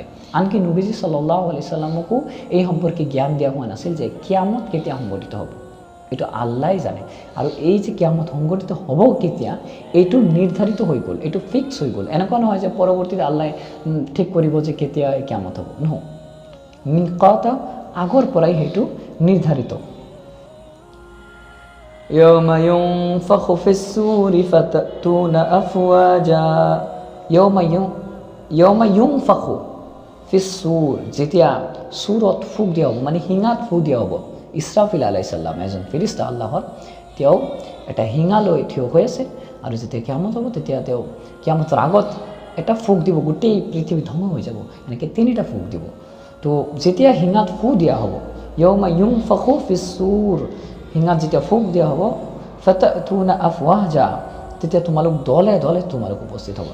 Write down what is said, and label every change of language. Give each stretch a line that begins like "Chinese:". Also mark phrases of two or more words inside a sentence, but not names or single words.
Assamese: আনকি নবীজি
Arabic: صلى الله عليه
Assamese: সাল্লামকো এই সম্পৰ্কে জ্ঞান দিয়া হোৱা নাছিল যে কিয়ামত কেতিয়া সংঘটিত হ'ব, এইটো আল্লাহই জানে। আৰু এই যে কিয়ামত সংঘটিত হ'ব কেতিয়া, এইটো নিৰ্ধাৰিত হৈ গ'ল, এইটো ফিক্স হৈ গ'ল। এনেকুৱা নহয় যে পৰৱৰ্তীতে আল্লাহে ঠিক কৰিব যে কেতিয়া কিয়ামত হ'ব, নহয়, মিকাতা আগৰ পৰাই সেইটো নিৰ্ধাৰিত।
Arabic: يوم ينفخ في الصور فتأتون أفواجا يوم ينفخ في الصور,
Assamese: যেতিয়া সূৰত ফুক দিয়া হ'ব, মানে হিঙাত ফুক দিয়া হ'ব। ইছৰাফিল
Arabic: عليه السلام
Assamese: এজন ফেৰিস্তা আল্লাহৰ, তেওঁ এটা হিঙা লৈ থিয় হৈ আছে আৰু যেতিয়া কিয়ামত হ'ব তেতিয়া তেওঁ কিয়ামতৰ আগত এটা ফুক দিব, গোটেই পৃথিৱী ধ্বংস হৈ যাব, এনেকৈ তিনিটা ফুক দিব। তো যেতিয়া হিঙাত ফুক দিয়া হ'ব,
Arabic: يوم ينفخ في الصور,
Assamese: হিঙাত যেতিয়া ফুক দিয়া হ'ব,
Arabic: فتأتون أفواجا,
Assamese: তেতিয়া তোমালোক দলে দলে তোমালোক উপস্থিত হ'ব।